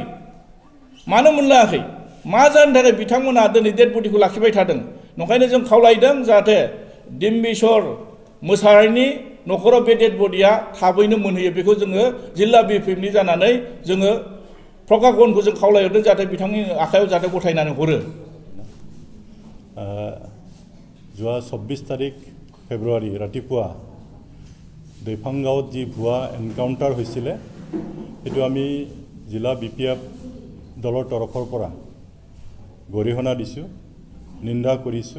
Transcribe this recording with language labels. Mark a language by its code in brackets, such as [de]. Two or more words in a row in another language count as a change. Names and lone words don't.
[brx] मानो मोनलाङाखै मा जानो थाखाय बिथांमोना दिनै [en] dead bodykhou [brx] लाखिबाय थादों? नंखायनो जों खावलायदों जाहाथे डिम्बेश्वर मोसाहारिनि न'खराव बे [en] dead bodyya [brx] थाबैनो मोनहैयो बेखौ जोङो जिल्ला बिपिएफनि जानानै जोङो प्रकाशनखौ जों खावलायहरदों जाहाथे बिथांनि आखायाव जाहाथे गथायनानै हरो। [as] যোৱা 24 তাৰিখ ফেব্ৰুৱাৰী ৰাতিপুৱা দৈপাংগাঁৱত যি ভুৱা এনকাউণ্টাৰ হৈছিলে সেইটো আমি জিলা বিপিএফ দলৰ তৰফৰ পৰা গৰিহণা দিছোঁ, নিন্দা কৰিছোঁ।